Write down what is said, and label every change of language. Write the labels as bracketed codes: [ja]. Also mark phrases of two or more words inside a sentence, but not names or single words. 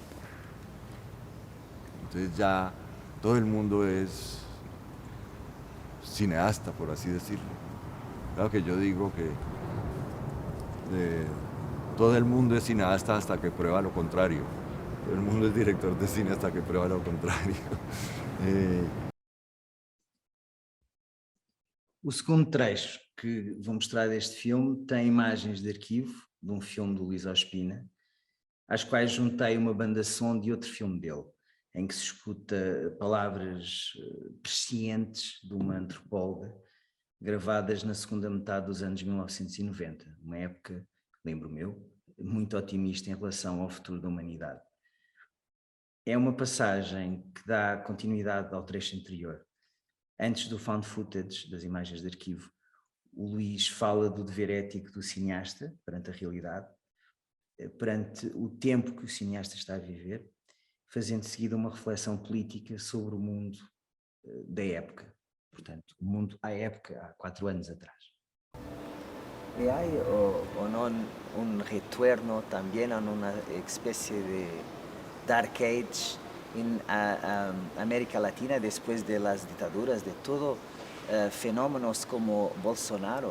[es] Entonces ya todo el mundo es cineasta, por así decirlo. Claro que yo digo que todo el mundo es cineasta hasta que prueba lo contrario. Todo el mundo es director de cine hasta que prueba lo contrario. Eh, [pt] O segundo trecho que vou mostrar deste filme tem imagens de arquivo de um filme do Luís Ospina, às quais juntei uma banda-som de outro filme dele, em que se escuta palavras prescientes de uma antropóloga, gravadas na segunda metade dos anos 1990, uma época, lembro-me eu, muito otimista em relação ao futuro da humanidade. É uma passagem que dá continuidade ao trecho anterior. Antes do [en] found footage, [pt] das imagens de arquivo, o Luís fala do dever ético do cineasta perante a realidade, perante o tempo que o cineasta está a viver, fazendo de seguida uma reflexão política sobre o mundo da época. Portanto, o mundo à época, há 4 anos atrás. [es] ¿Y hay o no un retorno también a una especie de [en] dark age [es] en América Latina después de las dictaduras, de todo fenómenos como Bolsonaro?